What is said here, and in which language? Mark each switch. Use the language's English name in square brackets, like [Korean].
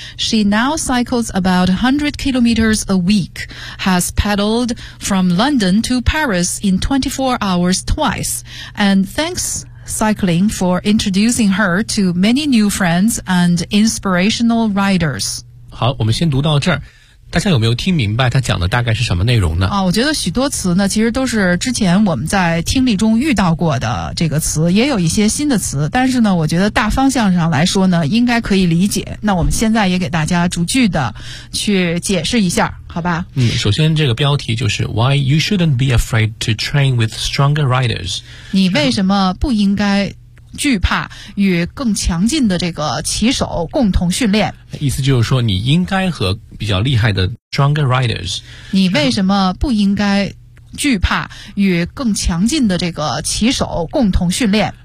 [English] She now cycles about 100 kilometers a week, has pedaled from London to Paris in 24 hours twice, and thanks cycling for introducing her to many new friends and inspirational riders. [Chinese] 好，我们先读到这儿。大家有没有听明白他讲的大概是什么内容呢？啊，我觉得许多词呢，其实都是之前我们在听力中遇到过的这个词，也有一些新的词，但是呢，我觉得大方向上来说呢，应该可以理解。那我们现在也给大家逐句的去解释一下，好吧？首先这个标题就是 [English] Why you shouldn't be afraid to train with stronger riders? [Chinese] 你为什么不应该惧怕与更强劲的这个骑手共同训练？意思就是说你应该和比较厉害的 stronger riders。你为什么不应该惧怕与更强劲的这个骑手共同训练？